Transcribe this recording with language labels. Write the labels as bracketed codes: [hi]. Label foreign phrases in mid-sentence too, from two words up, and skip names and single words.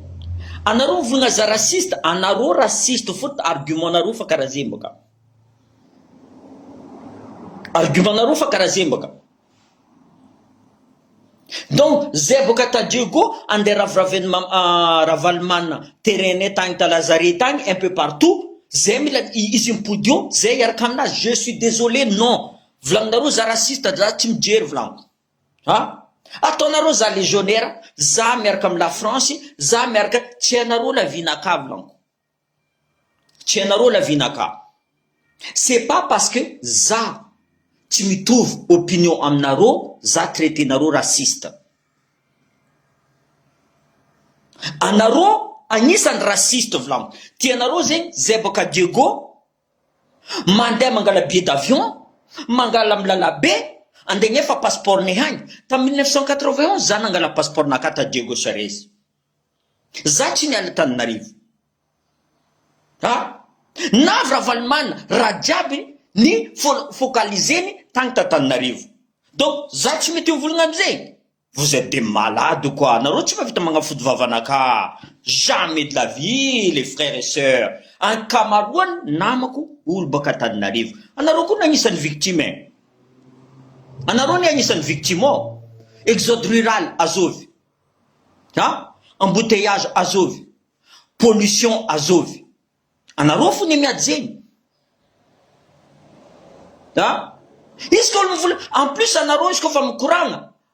[mg] Anareo mivolagna za rasiste, anareo rasiste fotony argument-nareo fa karaha zegny baka. Argument-nareo fa karaha zegny baka. Donc zay boka ta Diego andeha raviraven'ny Ravalomanina terrain tagny ta Lazare tagny [fr] un peu partout. [mg] Zay mila izy mipody eo, zay iaraka aminazy. [fr] Je suis désolé, non. [mg] Volagninareo za rasiste, za tsy mijery volagno. Ataonareo za légionnaire, za miaraka amin'ny [fr] la France, [mg] za miaraka, tsy anareo la vinaka volagno. Tsy anareo la vinaka. [fr] C'est pas parce que [mg] za tsy mitovy opinion aminareo, za traitenareo rasiste. Anareo agnisan'ny rasiste volagno. Tianareo zegny zay boka Diego mandeha mangala [fr] billet d'avion, [mg] mangala amin'ny lalabe, andeha nefa passeport ne hagny. Tamin'ny 1991 za nangala passeport naka ta Diego Charez. Za tsy niala Antananarivo. Navy Ravalomanina raha jiaby ny focaliseny tagny ta Antananarivo. Donc za tsy mety mivolagna amizay. [fr] Vous êtes des malades quoi. [mg] Nareo tsy mavita magnafody vavanaka. [fr] Jamais de la vie les frères et sœurs. [mg] Ankamaroany namako olo baka Antananarivo. Anareo koa agnisan'ny victime. Anareo ny agnisan'ny victime ao. [fr] Exode rural [mg] azovy. Embouteillage azovy. Pollution azovy. Anareo fo ny miady zegny. Izy koa mivola, [fr] en plus [mg] anareo izy koa fa mikoragna.